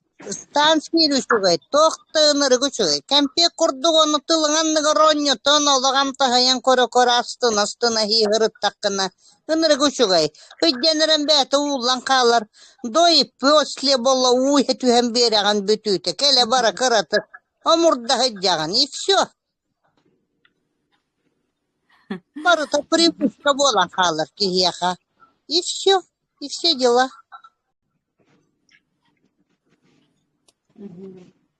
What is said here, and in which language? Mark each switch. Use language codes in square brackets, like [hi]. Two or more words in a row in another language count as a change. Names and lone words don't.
[sah] Ыстан сиир үчүгэй, тохтыынырык үчүгэй. Кэмпиэк курдук ону тылың анныгар оонньотон олоҕан таһайан көрө-көрө астын, астына хииһырыттаххына. Ынырык үчүгэй. Хүдьэнэрэн бээтэ уулан хаалар. [ru] До и после [sah] боло уйа түһэн биэрэҕин бүтүүтэ. Кэлэ бара кыраты. Омурда хыдьаҕын. [ru] И всё. [sah] Барыта привычка буолан хаалар киһиэхэ. [ru] И всё. И все дела. Мгм.